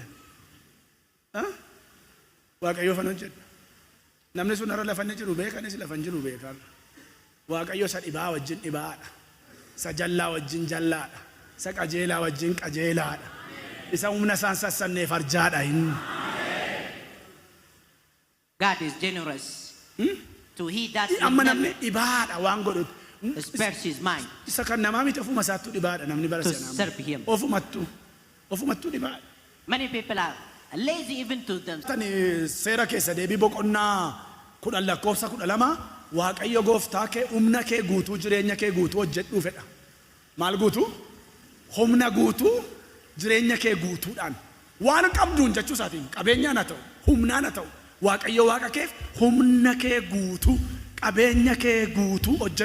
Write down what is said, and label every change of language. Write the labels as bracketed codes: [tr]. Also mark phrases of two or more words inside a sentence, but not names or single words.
[om] Waaqayyoof an hojjedha. Namni sun har'a lafanni jiru beekanis lafan jiru beekan. Waaqayyo isa dhibaa wajjin dhibaadha. Isa jallaa wajjin jallaadha. Isa qajeelaa wajjin qajeelaadha. Isa humna isaan sassanneef arjaadha hin. [en] God is generous to he that [om] amma namni dhibaadha waan godhutu. [en] spares his mind [om] Isa kan namaa miti ofuma isaattu dhibaadha namni bara [en] to [om] sana. [en] serve him. [om] Ofumattu dhibaadha. [en] Many people are lazy even to them. [om] Tani seera keessa deebii boqonnaa 10:12 Waaqayyo gooftaa kee humna kee guutuu jireenya kee guutuu hojjedhuu fedha. Maal guutuu? Humna guutuu jireenya kee guutuudhaan waan qabduun jechuu isaatiin qabeenyaan haa ta'u humnaan haa ta'u Waaqayyo waaqa keef humna kee guutuu qabeenya kee guutuu hojjedhu.